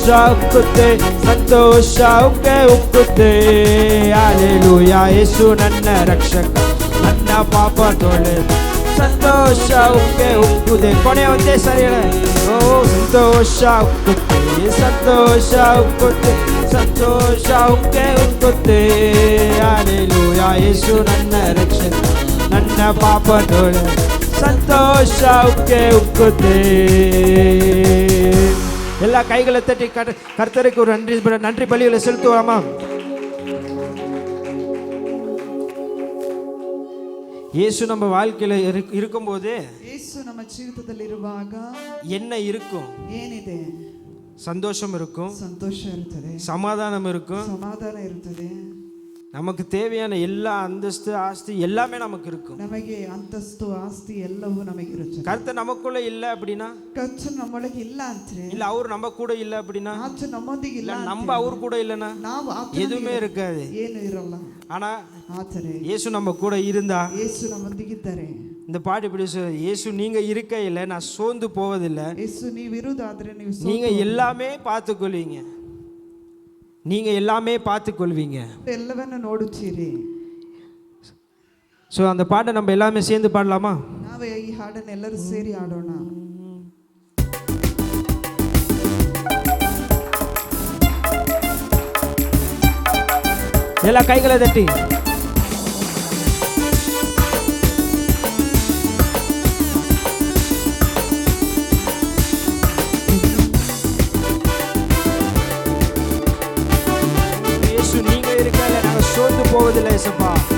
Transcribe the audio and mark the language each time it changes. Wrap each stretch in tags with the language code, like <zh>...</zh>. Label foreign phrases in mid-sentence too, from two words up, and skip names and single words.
<kn>ಉಕ್ಕುತ್ತೆ ಸಂತೋಷ ಉಕ್ಕುತ್ತೆ ಹಲ್ಲೆಲೂಯಾ ಯೇಸು ನನ್ನ ರಕ್ಷಕ ನನ್ನ ಪಾಪ ತೊಳೆ ಸಂತೋಷ ಉಕ್ಕುತ್ತೆ ಕೊನೆ ಒಂದೇ ಸರಿ ಓ ಸಂತೋಷ ಉಕ್ಕುತ್ತೆ ಸಂತೋಷ ಉಕ್ಕುತ್ತೆ ಸಂತೋಷ ಉಕ್ಕುತ್ತೆ ಹಲ್ಲೆಲೂಯಾ ಯೇಸು ನನ್ನ ರಕ್ಷಕ ನನ್ನ ಪಾಪ ತೊಳೆ ಸಂತೋಷ ಉಕ್ಕುತ್ತೆ</kn> <ta>ಎಲ್ಲ கைகளை தட்டி கர்த்தருக்கு ஒரு நன்றி பலிகளை செலுத்துவோமா இயேசு நம்ம வாழ்க்கையில இருக்கும்போது</ta> <kn>இயேசு நம்ம ஜீவிதದಲ್ಲಿ ಇರುವಾಗ</kn> <ta>என்ன இருக்கும்</ta> <kn>ಏನಿದೆ</kn> <ta>சந்தோஷம் இருக்கும்</ta> <kn>ಸಂತೋಷ ಇರುತ್ತದೆ</kn> <ta>சமாதானம் இருக்கும்</ta> <kn>ಸಮಾಧಾನ ಇರುತ್ತದೆ</kn> <ta>நமக்கு தேவையான எல்லா அந்தஸ்து ஆஸ்தி எல்லாமே நமக்கு இருக்கும்</ta> <kn>ನಮಗೆ ಅಂತಸ್ತು ಆಸ್ತಿ ಎಲ್ಲವೂ ನಮಗೆ ಇರುತ್ತದೆ</kn> <ta>கர்த்தர் நமக்குள்ள இல்ல அப்படினா</ta> <kn>ಕರ್ತನು ನಮ್ಮೊಳಗೆ ಇಲ್ಲ ಅಂದ್ರೆ</kn> <ta>இல்ல அவர் நம்ம கூட இல்ல அப்படினா</ta> <kn>ಆತನು ನಮ್ಮೊಂದಿಗೆ ಇಲ್ಲ</kn> <ta>நம்ம அவர் கூட இல்லனா</ta> <kn>ನಾವು</kn> <ta>எதுவுமே இருக்காது</ta> <kn>ಏನು ಇರಲ್ಲ</kn> <ta>ஆனா</ta> <kn>ಆದರೆ</kn> <ta>இயேசு நம்ம கூட இருந்தா</ta> <kn>இயேசு ನಮ್ಮೊಂದಿಗೆ ಇದ್ದಾರೆ</kn> <ta>இந்த பாட்டு இப்படி இயேசு நீங்க இருக்கையில நான் சோர்ந்து போவதில்லை</ta> <kn>இயேசு ನೀವು ಇರುವುದಾದ್ರೆ</kn> <ta>நீங்க எல்லாமே பார்த்துக்கொள்வீங்க நீங்க எல்லாமே பார்த்துக்கொள்வீங்க</ta> <kn>ಎಲ್ಲವನ್ನ ನೋಡುತ್ತೀರಿ</kn> <ta>சோ அந்த பாட்டை நம்ம எல்லாமே சேர்ந்து பாடலாமா</ta> <kn>ನಾವು ಈ ಹಾಡನ್ನು ಎಲ್ಲರೂ ಸೇರಿ ಹಾಡೋಣ</kn> <ta>ಎಲ್ಲ கைகளை தட்டி இயேசு நீங்க இருக்கல நாங்க சோர்ந்து போவதில்லை இயேசுப்பா</ta>